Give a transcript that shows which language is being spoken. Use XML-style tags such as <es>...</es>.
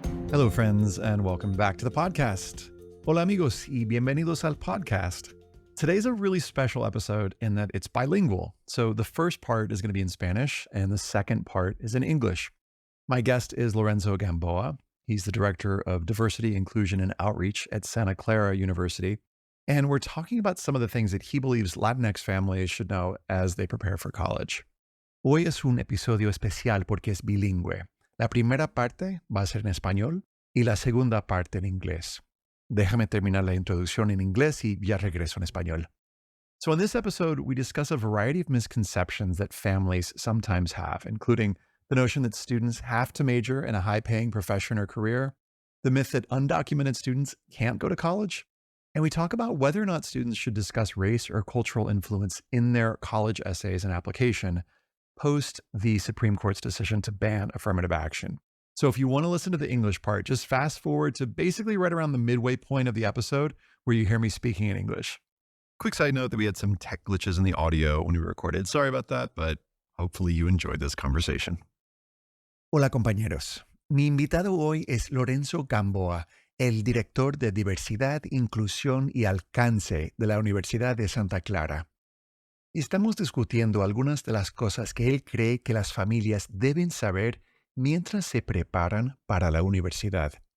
<en>Hello, friends, and welcome back to the podcast.</en> <es>Hola, amigos, y bienvenidos al podcast.</es> <en>Today's a really special episode in that it's bilingual. So the first part is going to be in Spanish, and the second part is in English. My guest is Lorenzo Gamboa. He's the Director of Diversity, Inclusion, and Outreach at Santa Clara University. And we're talking about some of the things that he believes Latinx families should know as they prepare for college.</en> <es>Hoy es un episodio especial porque es bilingüe. La primera parte va a ser en español y la segunda parte en inglés. Déjame terminar la introducción en inglés y ya regreso en español.</es> <en>So in this episode, we discuss a variety of misconceptions that families sometimes have, including the notion that students have to major in a high-paying profession or career, the myth that undocumented students can't go to college, and we talk about whether or not students should discuss race or cultural influence in their college essays and application post the Supreme Court's decision to ban affirmative action. So if you want to listen to the English part, just fast forward to basically right around the midway point of the episode where you hear me speaking in English. Quick side note that we had some tech glitches in the audio when we recorded. Sorry about that, but hopefully you enjoyed this conversation.</en> <es>Hola, compañeros. Mi invitado hoy es Lorenzo Gamboa, el director de diversidad, inclusión y alcance de la Universidad de Santa Clara. Estamos discutiendo algunas de las cosas que él cree que las familias deben saber mientras se preparan para la universidad.</es>